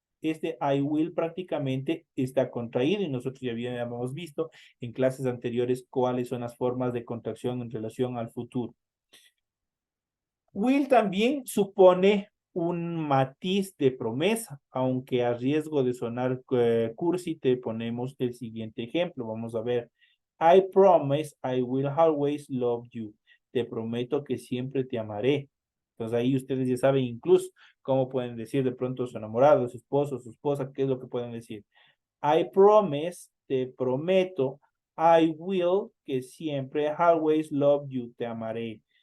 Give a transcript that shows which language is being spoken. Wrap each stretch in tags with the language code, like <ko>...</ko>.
<es>Este I will prácticamente está contraído y nosotros ya habíamos visto en clases anteriores cuáles son las formas de contracción en relación al futuro. Will también supone un matiz de promesa, aunque a riesgo de sonar cursi, te ponemos el siguiente ejemplo. Vamos a ver.</es> <en>I promise I will always love you.</en> <es>Te prometo que siempre te amaré. Entonces ahí ustedes ya saben incluso cómo pueden decir de pronto su enamorado, su esposo, su esposa, qué es lo que pueden decir.</es> <en>I promise,</en> <es>te prometo,</es> <en>I will,</en> <es>que siempre,</es> <en>always love you,</en> <es>te amaré.</es>